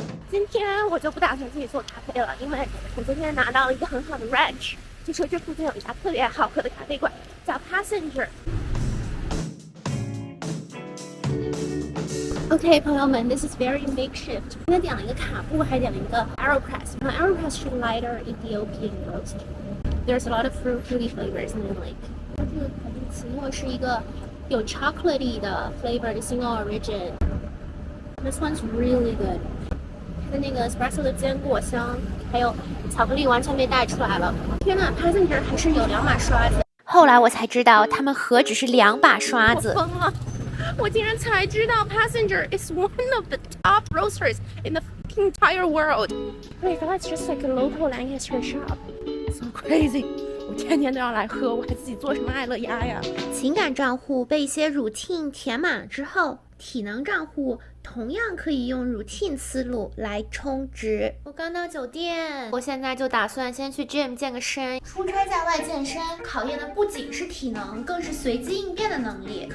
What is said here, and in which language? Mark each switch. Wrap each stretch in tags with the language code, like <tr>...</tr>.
<zh>今天我就不打算自己做咖啡了，因为我昨天拿到了一个很好的 ranch， 就说这附近有一家特别好喝的咖啡馆，叫 Passenger。OK， 朋友们 ，</zh> <en>this is very makeshift。</en> <zh>今天点了一个卡布，还点了一个 AeroPress。然后 AeroPress 是</zh> <en>lighter Ethiopian roast。 There's a lot of fruity flavors in the lake。</en> <zh>这个卡布奇诺是一个有</zh> <en>chocolatey 的 flavor 的 single origin。This one's really good。</en> <zh>它的那个 espresso 的坚果香，还有巧克力完全被带出来了。天呐 ，Passenger 还是有2把刷子。后来我才知道，他们何止是2把刷子。我疯了！我竟然才知道</zh> <en>Passenger is one of the top roasters in the entire world. Wait, that's just like a local Lancaster shop. So crazy.</en> <zh>我天天都要来喝，我还自己做什么爱乐鸭呀？情感账户被一些 routine 填满了之后，体能账户同样可以用 routine 思路来充值。我刚到酒店，我现在就打算先去 gym 健个身。出差在外健身，考验的不仅是体能，更是随机应变的能力。</zh>